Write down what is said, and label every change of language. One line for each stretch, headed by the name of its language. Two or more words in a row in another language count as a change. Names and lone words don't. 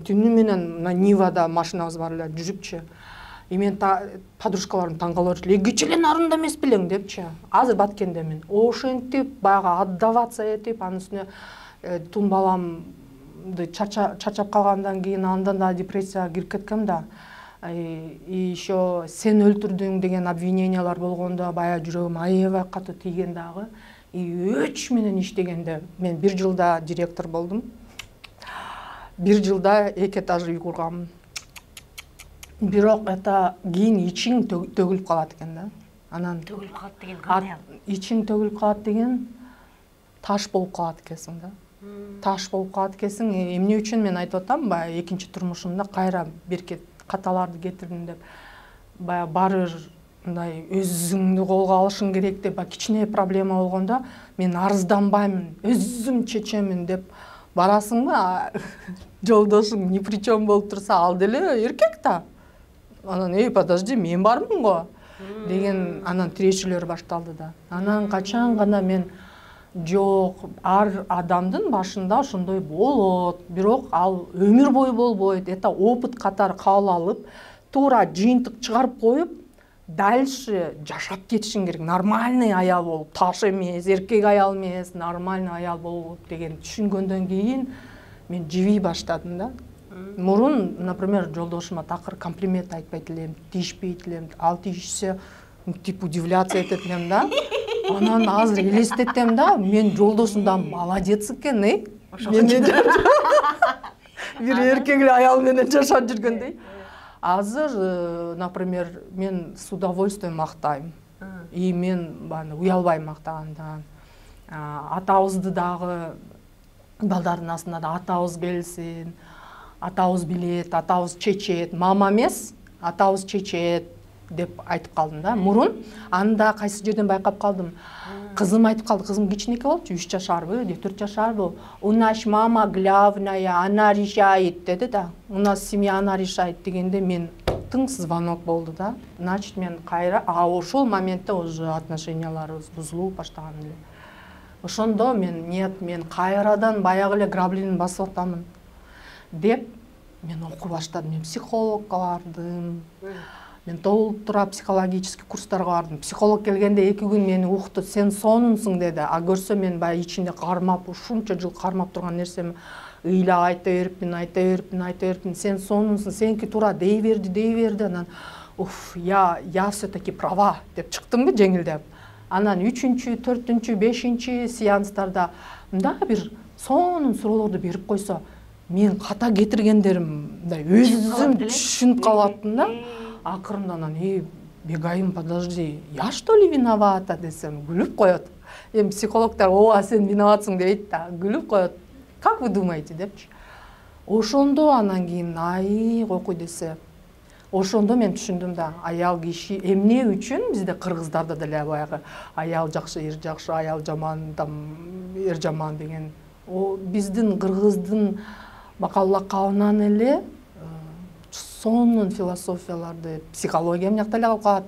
Kyrgyz: Түнү менен Нивада машинабыз бар эле, жүрүпчү. Мен подружкаларым таң калып эле, кече эле Нарында эмес белең депчи. Азыр Баткендемин. Ошентип баягы отдаваться этип, анын үстүнө тун баламды чарчап калгандан кийин андан да депрессияга кирип кеткем да.
Russian: И еще
Kyrgyz: сен өлтүрдүң деген обвинениялар болгондо баягы жүрөгүм аябай катуу тийген дагы. И өч менен иштегенде мен 1 жылда директор болдум. 1 жылда 2 этаж үй кургам. Бирок это кийин ичиң төгүлүп калат экен да. Анан Төгүлүп калат деген кандай? Ичиң төгүлүп калат деген таш болуп калат экенсиң да. Таш болуп калат экенсиң. Эмне үчүн мен айтып атам, баягы экинчи турмушумда кайра берке каталарды кетирдим деп. Баягы баары мындай өзүңдү колго алышың керек деп, кичине проблема болгондо мен арызданбаймын, өзүм чечемин деп барасыңбы, жолдошуң
Russian: ни при чем
Kyrgyz: болуп турса, ал деле эркек да. Анан подожди, мен бармын го деген анан тирешүүлөр башталды да. Анан качан гана мен жок, ар адамдын башында ошондой болот, бирок ал өмүр бою болбойт.
Russian: Это опыт
Kyrgyz: катары кабыл алып, туура жыйынтык чыгарып коюп, дальше жашап кетишиң керек. Нормальный аял болуп, таш эмес, эркек аял эмес, нормальный аял болуп деген түшүнгөндөн кийин мен жибий баштадым да. Мурун, например, жолдошума такыр комплимент айтпайт элем, тийишпейт элем. Ал тийишсе,
Russian: тип удивляться
Kyrgyz: этет элем да. Анан азыр элестетем да, мен жолдошумдан молодец экен, бир эркек аял менен жашап жүргөндөй. Азыр, например, мен
Russian: с удовольствием
Kyrgyz: мактайм. И мен уялбайм мактагандан. Атабызды дагы балдардын астына да атабыз келсин, атабыз билет, атабыз чечет, мама эмес, атабыз чечет деп айтып калдым да. Мурун анда кайсы жерден байкап калдым. Кызым айтып калды, кызым кичинекей болчу, 3 жашарбы, 4 жашарбы.
Russian: У нас мама главная, она решает
Kyrgyz: деди да.
Russian: У нас семья, она решает
Kyrgyz: дегенде мен тың звонок болду да. Значит, мен кайра, ошол моментте уже отношенияларыбыз бузулуп баштаган эле. Ошондо мен кайрадан баягы эле грабленин басып атамын деп мен окуп баштадым. Мен психологко бардым. Мен толтура психологический курстарга бардым. Психолог келгенде 2 күн мени укту, сен сонунсуң деди. А көрсө мен баягы ичинде кармап, ушунча жыл кармап турган нерсем ыйла айта берипмин, сен сонунсуң, сеники туура дей берди. Анан уф,
Russian: я все-таки права
Kyrgyz: деп чыктымбы жеңилдеп. Анан 3-чү, 4-чү, 5-чи сеанстарда мындай бир сонун суроолорду берип койсо, мен ката кетиргендеримди өзүм түшүнүп калаттым да. Акырында анан бегайым,
Russian: подожди, я что ли виновата
Kyrgyz: десем, күлүп коет. Психологтар, ооба сен виноватсың дейт да, күлүп коет.
Russian: Как вы думаете депчи.
Kyrgyz: Ошондо анан кийин койкуй десе, ошондо мен түшүндүм да, аял киши эмне үчүн бизде кыргыздарда деле баягы аял жакшы, эр жакшы, аял жаман, эр жаман деген. Биздин кыргыздын макал-лакабынан эле сонун философияларды, психология мынакта эле калып калат.